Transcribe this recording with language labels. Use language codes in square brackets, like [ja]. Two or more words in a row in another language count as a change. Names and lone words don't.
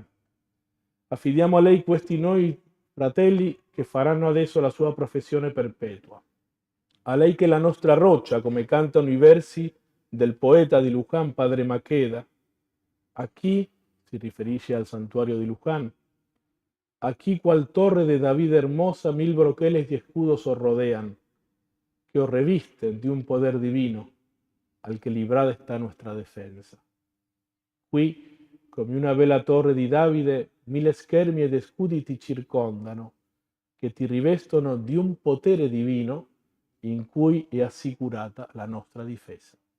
[it] Affidiamo a lei questi noi fratelli che faranno adesso la sua professione perpetua. A lei che è la nostra roccia, come cantano i versi del poeta di Luján, padre Maqueda. A chi, si riferisce al santuario di Luján, [es] aquí cual torre de David hermosa 1000 broqueles y escudos os rodean, que os revisten de un poder divino, al che librada sta nostra defensa. [it] Qui, come una bella torre di Davide, 1000 schermi ed scudi ti circondano, che ti rivestono di un potere divino in cui è assicurata la nostra difesa.